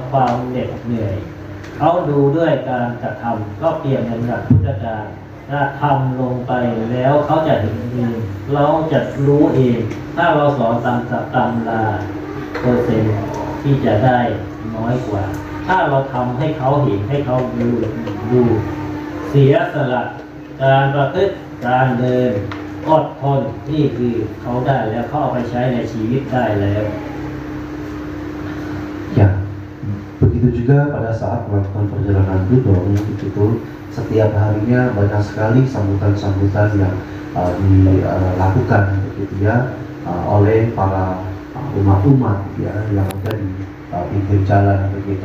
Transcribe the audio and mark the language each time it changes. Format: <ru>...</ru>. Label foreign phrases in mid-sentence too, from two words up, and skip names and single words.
<th>ความเหน็ดเหนื่อยเขาดูด้วยการกระทำก็เปรียบเหมือนกับพุทธการถ้าทำลงไปแล้วเขาจะเห็นเองเราจะรู้เองถ้าเราสอนตามตำราเปอร์เซ็นต์ที่จะได้น้อยกว่าถ้าเราทำให้เขาเห็นให้เขาดูเสียสละการประพฤติการเดินอดทนนี่คือเขาได้แล้วเขาเอาไปใช้ในชีวิตได้แล้ว</th> <id>Ya, begitu juga pada saat melakukan perjalanan tudong itu setiap harinya banyak sekali sambutan-sambutan yang dilakukan begitu ya oleh para umat-umat ya yang ada di pinggir jalan begitu.</id>